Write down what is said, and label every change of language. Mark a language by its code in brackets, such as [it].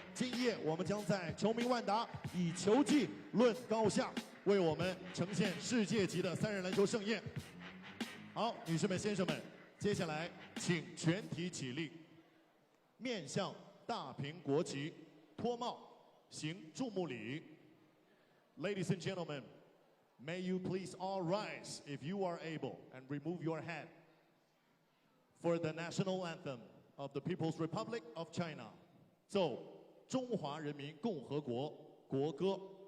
[zh] 今夜我们将在球迷万达以球技论高下，为我们呈现世界级的3人篮球盛宴。好，女士们、先生们，接下来请全体起立，面向大屏国旗，脱帽，行注目礼。 [en] Ladies and gentlemen, may you please all rise if you are able and remove your hat for the national anthem of the People's Republic of China. [zh] 奏中华人民共和国国歌。